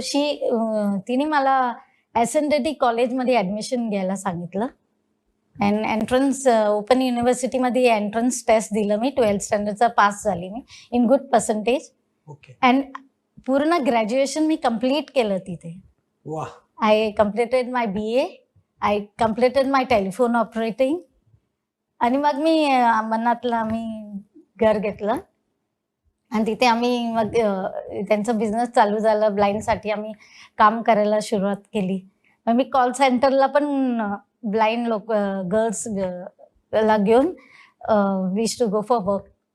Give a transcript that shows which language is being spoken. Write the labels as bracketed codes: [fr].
[mr] So तिने मला SNDT कॉलेजमध्ये ॲडमिशन घ्यायला सांगितलं. And entrance open युनिव्हर्सिटीमध्ये entrance taste दिलं मी. 12th स्टँडर्डचा पास झाली मी [en] In good percentage. Okay. [mr] And पूर्ण ग्रॅज्युएशन मी कम्प्लीट केलं तिथे. वा. [en] I completed my BA. I completed my telephone operating. [mr] आणि मग मी अंबरनाथला आम्ही घर घेतलं आणि तिथे आम्ही मग त्यांचं बिझनेस चालू झालं. ब्लाइंडसाठी आम्ही काम करायला सुरुवात केली. मग मी कॉल सेंटरला पण ब्लाइंड गर्ल्स ला घेऊन [en] Wish to go for work.